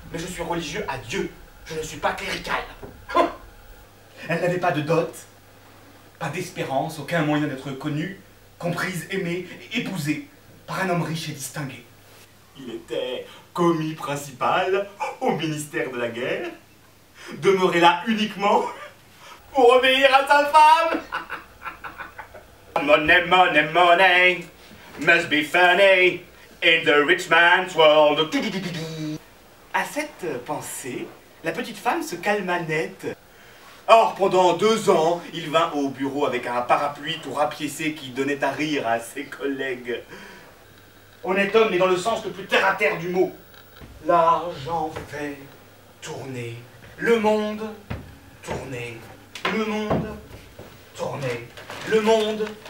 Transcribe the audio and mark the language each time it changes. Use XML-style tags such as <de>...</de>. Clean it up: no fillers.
<fr>Mais je suis religieux à Dieu, je ne suis pas clérical. Elle n'avait pas de dot, pas d'espérance, aucun moyen d'être connue, comprise, aimée et épousée par un homme riche et distingué. Il était commis principal au ministère de la guerre, demeurait là uniquement pour obéir à sa femme.</fr> <en>Money, money, money must be funny in the rich man's world.</en> <fr>À cette pensée, la petite femme se calma net. Or, pendant 2 ans, il vint au bureau avec un parapluie tout rapiécé qui donnait à rire à ses collègues. Honnête homme, mais dans le sens le plus terre-à-terre du mot. L'argent fait tourner le monde, tourner le monde, tourner le monde.</fr>